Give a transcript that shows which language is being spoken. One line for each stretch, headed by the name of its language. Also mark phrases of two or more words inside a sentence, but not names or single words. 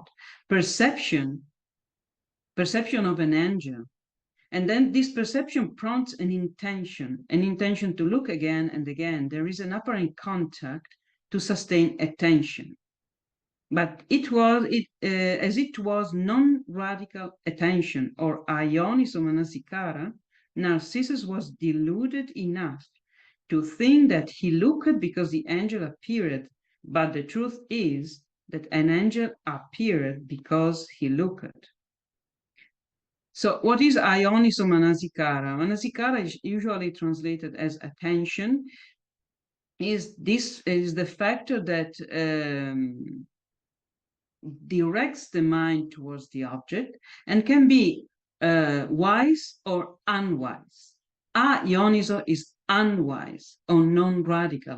English: Perception of an angel. And then this perception prompts an intention to look again and again. There is an apparent contact to sustain attention. But as it was non-radical attention, or
Pali: aioniso manasikara,
English: Narcissus was deluded enough to think that he looked because the angel appeared, but the truth is that an angel appeared because he looked. So what is
Pali: aioniso manasikara?
English: Manasikara is usually translated as attention. Is the factor that directs the mind towards the object and can be wise or unwise. Ioniso is unwise or non-radical.